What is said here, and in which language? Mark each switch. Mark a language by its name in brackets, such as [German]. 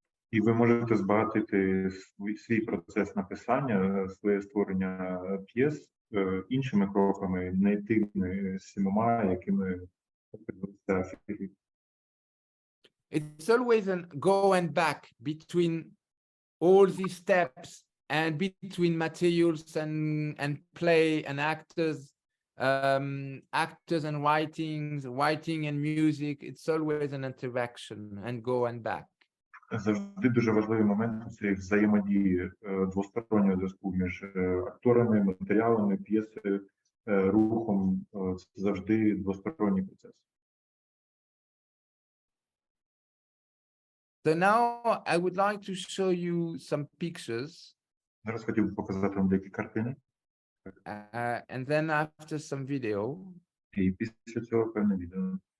[Ukrainian] І ви можете збагатити свій процес написання, своє створення п'єс іншими кроками, не тими 7, якими поділився Філіп. [English] It's always an go and back between all these steps and between materials and play and actors and writing and music. It's always an interaction and go and back. [Ukrainian] Завжди дуже важливий момент – це взаємодії, двостороннього зв'язку між акторами, матеріалами, п'єсою, рухом. Це завжди двосторонній процес. [English] So now I would like to show you some pictures. [Ukrainian] Зараз хотів би показати вам деякі картини. [English] And then after some video. [Ukrainian] І після цього певне відео.